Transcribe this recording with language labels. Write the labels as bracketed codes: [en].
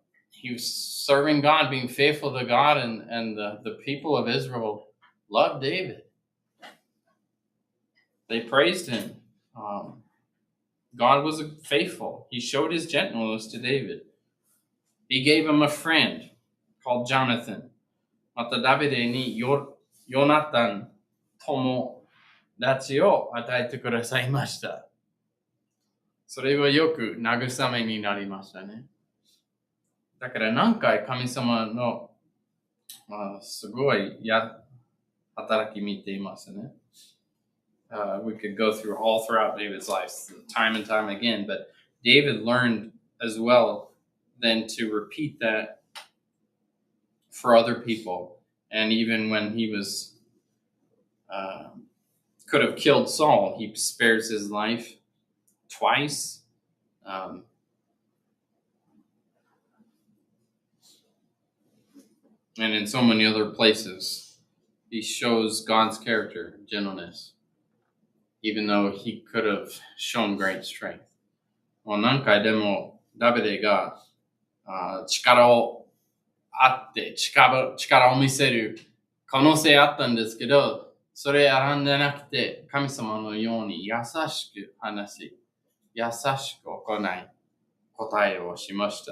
[en] He was serving God, being faithful to God, and the people of Israel loved David. They praised him. God was faithful. He showed his gentleness to David. He gave him a friend called Jonathan. [ja] またダビデにヨナタン友達を与えてくださいました。それはよく慰めになりましたね。だから何回神様の、すごい働き見ていますね。 [en] We could go through all throughout David's life, time and time again, but David learned as well then to repeat that for other people. And even when he was could have killed Saul, he spares his life twice. And in so many other places, he shows God's character, gentleness, even though he could have shown great strength. [ja] もう何回でもダビデが力をあって力を見せる可能性あったんですけど、それ選んでなくて神様のように優しく話し、優しく行い、答えをしました。